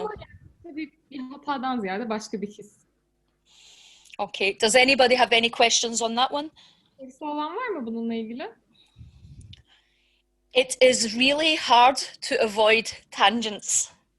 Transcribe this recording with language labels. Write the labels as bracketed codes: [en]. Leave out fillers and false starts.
[tr] Ama tabii bir hatadan ziyade başka bir his. [en] Okay. Does anybody have any questions on that one? [tr] Sorusu olan var mı bununla ilgili? [en] It is really hard to avoid tangents.